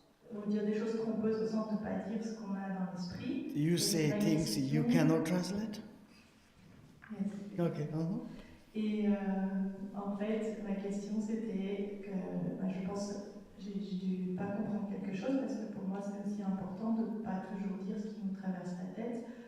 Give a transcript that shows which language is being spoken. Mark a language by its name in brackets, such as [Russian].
[French] ou dire des choses trompeuses au sens de ne pas dire ce qu'on a dans l'esprit. [English] You say things you cannot translate? Yes. Okay. [French] Et en fait, ma question c'était que je pense j'ai dû pas comprendre quelque chose, parce que pour moi c'est aussi important de ne pas toujours dire ce qui nous traverse la tête.